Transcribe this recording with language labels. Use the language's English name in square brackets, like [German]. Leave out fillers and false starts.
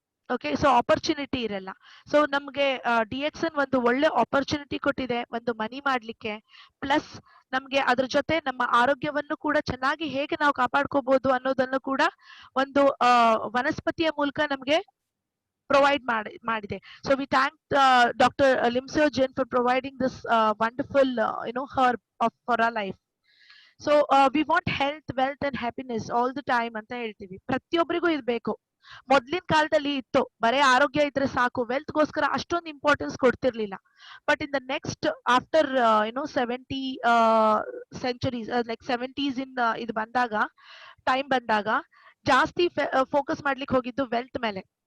[Kannada] Okay, so opportunity ಇರಲ್ಲ. So ನಮ್ಗೆ DX ಒಂದು ಒಳ್ಳೆ ಆಪರ್ಚುನಿಟಿ ಕೊಟ್ಟಿದೆ ಒಂದು ಮನಿ ಮಾಡ್ಲಿಕ್ಕೆ. ಪ್ಲಸ್ ನಮ್ಗೆ ಅದ್ರ ಜೊತೆ ನಮ್ಮ ಆರೋಗ್ಯವನ್ನು ಕೂಡ ಚೆನ್ನಾಗಿ ಹೇಗೆ ನಾವು ಕಾಪಾಡ್ಕೋಬಹುದು ಅನ್ನೋದನ್ನು ಕೂಡ ಒಂದು ವನಸ್ಪತಿಯ ಮೂಲಕ ನಮ್ಗೆ provide ಮಾಡಿದೆ. [English] So we thank Dr. Limseo Jain for providing this wonderful herb for our life. So we want health, wealth and happiness all the time [Kannada] ಅಂತ ಹೇಳ್ತೀವಿ. ಪ್ರತಿಯೊಬ್ಬರಿಗೂ ಇರ್ಬೇಕು. ಮೊದ್ಲಿನ ಕಾಲದಲ್ಲಿ ಇತ್ತು ಬರೇ ಆರೋಗ್ಯ ಇದ್ರೆ ಸಾಕು, ವೆಲ್ತ್ಗೋಸ್ಕರ ಅಷ್ಟೊಂದು importance ಕೊಡ್ತಿರ್ಲಿಲ್ಲ. [English] but in the next after 70 centuries like 70s [Kannada] ಇನ್ ಇದು ಬಂದಾಗ, ಟೈಮ್ ಬಂದಾಗ ಜಾಸ್ತಿ ಫೋಕಸ್ ಮಾಡ್ಲಿಕ್ಕೆ ಹೋಗಿದ್ದು ವೆಲ್ತ್ ಮೇಲೆ.